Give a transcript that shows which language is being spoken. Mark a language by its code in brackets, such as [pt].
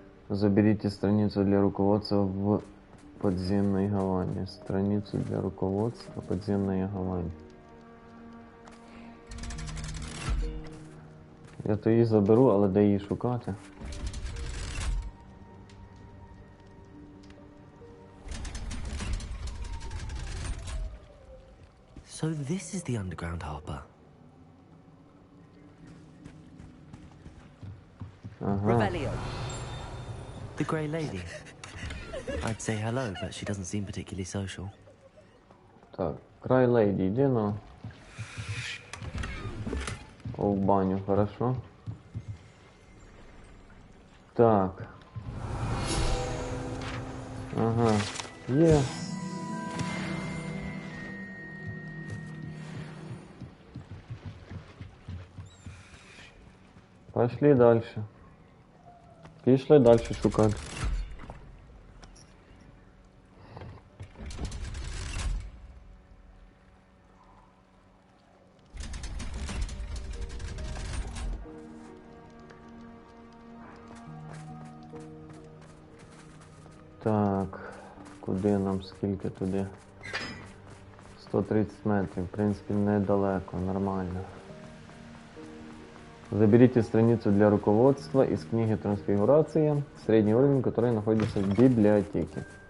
[ru] Заберите страницу для руководства в подземной Гаване. Страницу для руководства подземной Гаване. [uk] Я то її заберу, але де її шукати? [en] So this is the underground harbour. Revelio. The Grey Lady. I'd say hello, but she doesn't seem particularly social. [uk] Так, Grey Lady, йди на. [ru] О, в баню, хорошо. [uk] Так. Ага, є. [ru] Пошли дальше. [uk] Пішли дальше шукати. Так, куди нам, скільки туди? 130 метрів, в принципі, недалеко, нормально. [ru] Заберите страницу для руководства из книги «Трансфигурация», средний уровень, который находится в библиотеке.